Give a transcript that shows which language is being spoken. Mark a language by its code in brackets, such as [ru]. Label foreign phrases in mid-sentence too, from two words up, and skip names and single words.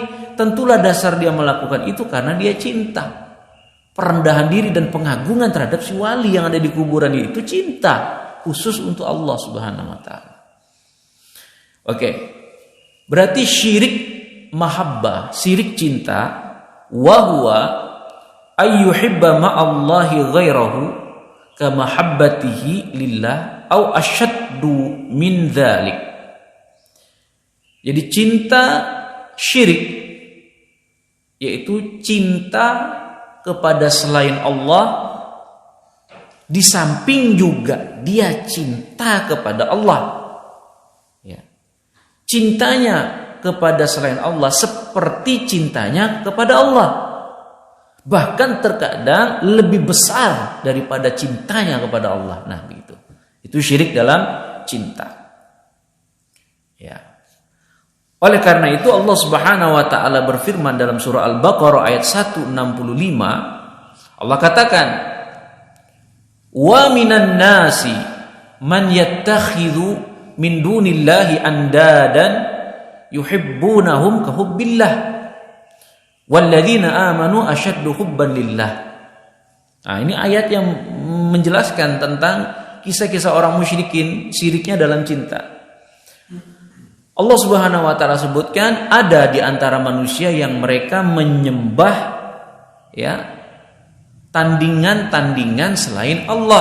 [id] Tentulah dasar dia melakukan itu karena dia cinta. Perendahan diri dan pengagungan terhadap si wali yang ada di kuburan itu cinta khusus untuk Allah [ar] سبحانه وتعالى. [id] Oke. Berarti syirik mahabbah, syirik cinta, [ar] وهو أن يحب مع الله غيره كما محبته لله أو أشد من ذلك. [id] Jadi cinta syirik yaitu cinta kepada selain Allah, di samping juga dia cinta kepada Allah. Ya. Cintanya kepada selain Allah seperti cintanya kepada Allah. Bahkan terkadang lebih besar daripada cintanya kepada Allah. Nah, begitu. Itu syirik dalam cinta. Ya. Oleh karena itu Allah [ar] سبحانه وتعالى [id] berfirman dalam surah Al-Baqarah ayat 165, Allah katakan, [ar] "ومن الناس من يتخذ من دون الله أندادا يحبونهم كحب الله والذين آمنوا أشد حبا لله." [id] Nah, ini ayat yang menjelaskan tentang kisah-kisah orang musyrikin, syiriknya dalam cinta. Allah [ar] سبحانه وتعالى [id] sebutkan ada di antara manusia yang mereka menyembah ya tandingan-tandingan selain Allah.